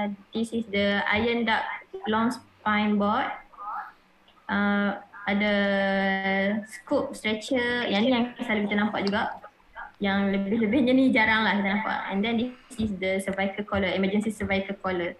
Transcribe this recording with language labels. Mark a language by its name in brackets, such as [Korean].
[English] This is the iron duct long spine board. [Malay] Ada scoop stretcher, yang ni yang selalu kita nampak juga. Yang lebih-lebihnya ni jarang lah kita nampak. [English] And then this is the cervical collar, emergency cervical collar.